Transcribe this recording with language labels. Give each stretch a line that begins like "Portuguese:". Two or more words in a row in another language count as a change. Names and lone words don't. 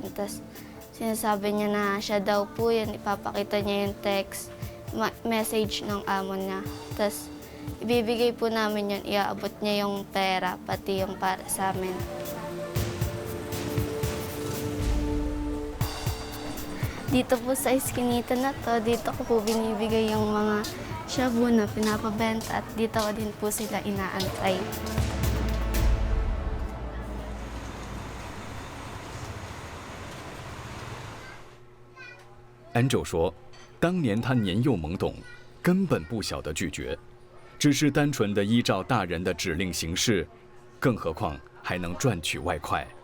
Filipino: Tapos sinasabi niya na siya daw po yan, ipapakita niya yung
English: text, message
Filipino: ng amo niya. Tapos ibibigay po namin yun, iaabot niya yung pera, pati yung para sa amin. Dito po sa iskinita na to, dito ko po binibigay yung mga shabu na pinapabenta at dito ko din po sila inaantay.
Chinese: Angel 说，当年他年幼懵懂，根本不晓得拒绝，只是单纯的依照大人的指令行事，更何况还能赚取外快。